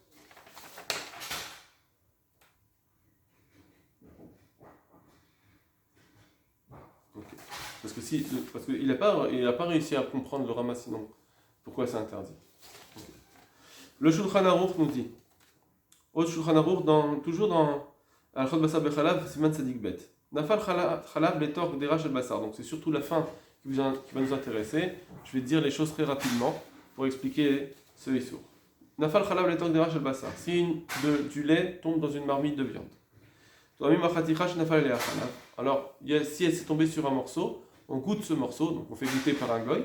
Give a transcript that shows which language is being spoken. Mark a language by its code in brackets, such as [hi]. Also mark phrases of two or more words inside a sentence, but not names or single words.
[fr] Parce qu'il n'a pas réussi à comprendre le Rama sinon. Pourquoi c'est interdit? Okay. Le Shulchan Aruch nous dit, au Shulchan Aruch, toujours dans [he] הלכות בשר בחלב, סימן צדי בית. נפל חלב לתוך קדרה של בשר. [fr] Donc c'est surtout la fin qui va nous intéresser. Je vais dire les choses très rapidement pour expliquer ce Issour. [he] נפל חלב לתוך קדרה של בשר. [fr] Si du lait tombe dans une marmite de viande. Alors, si elle s'est tombée sur un morceau, on goûte ce morceau, donc on fait goûter par un goy.